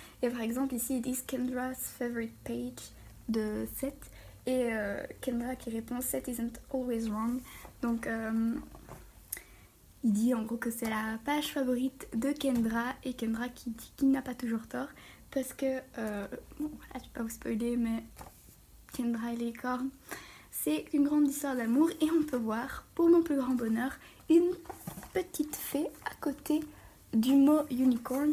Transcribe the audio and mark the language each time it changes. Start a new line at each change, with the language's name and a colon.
French: Et par exemple ici ils disent
English: Kendra's favorite page
French: de Seth. Et Kendra qui répond
English: Seth isn't always wrong.
French: Donc il dit en gros que c'est la page favorite de Kendra. Et Kendra qui dit qu'il n'a pas toujours tort. Parce que, bon voilà, je vais pas vous spoiler, mais Kendra et les cornes, c'est une grande histoire d'amour. Et on peut voir, pour mon plus grand bonheur, une petite fée à côté du mot unicorn.